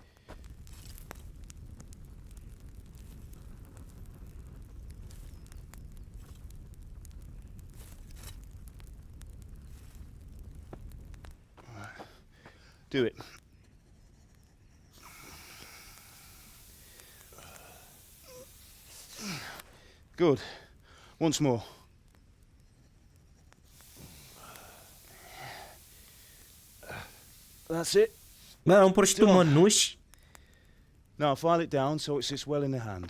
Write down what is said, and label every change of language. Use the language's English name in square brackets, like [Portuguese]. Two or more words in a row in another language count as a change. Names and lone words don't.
[English] Do it. Good. Once more. That's it. [Romanian] Bă, am pur și tu mănuși. [English] Now file it down so it sits well in the hand.